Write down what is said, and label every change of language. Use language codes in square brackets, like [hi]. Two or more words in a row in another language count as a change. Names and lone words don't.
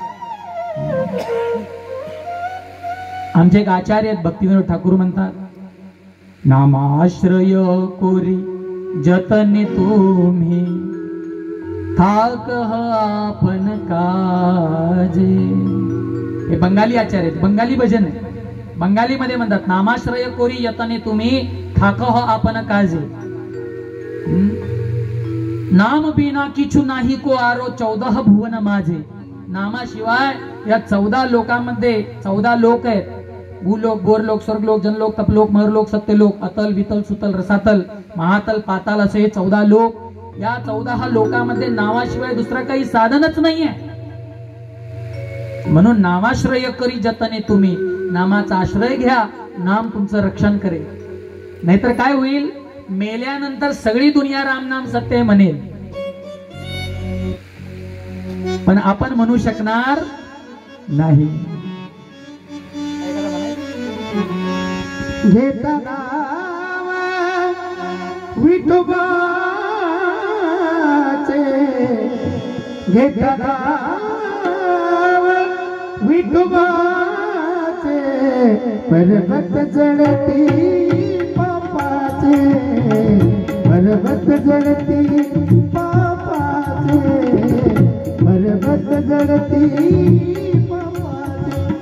[mr] आमचे एक आचार्य आहेत भक्तिविनोद ठाकूर म्हणतात, [bn] নামাশ্রয় করি যতনে তুমি, থাক আপন কাজে. [mr] हे बंगाली आचार्य आहेत, बंगाली भजन आहे. बंगाली मध्ये म्हणतात [bn] নামাশ্রয় করি যতনে তুমি, থাক আপন কাজে. নাম বিনা কিছু নাহি কো আর 14 ভুবন মাঝে. [mr] नामाशिवाय या 14 लोकांमध्ये 14 लोक आहेत. भूलोक, गोरलोक, स्वर्गलोक, जनलोक, तपलोक, महरलोक, सत्यलोक, अतल, वितल, सुतल, रसातल, महातल, पाताल असे हे 14 लोक. या 14 लोकांमध्ये नावाशिवाय दुसरं काही साधनच नाहीये. म्हणून [bn] নামাশ্রয় করি যতনে তুমি, [mr] नामाचा आश्रय घ्या, नाम तुमचं रक्षण करेल. नाहीतर काय होईल? मेल्यानंतर सगळी दुनिया [hi] राम नाम सत्य [mr] म्हणेल, पण आपण म्हणू शकणार नाही. घेता नाम विठोबाचे, घेता नाम विठोबाचे, पर्वत जळती पापाचे, पर्वत जळती पापाचे, पर्वत जळती पापाचे.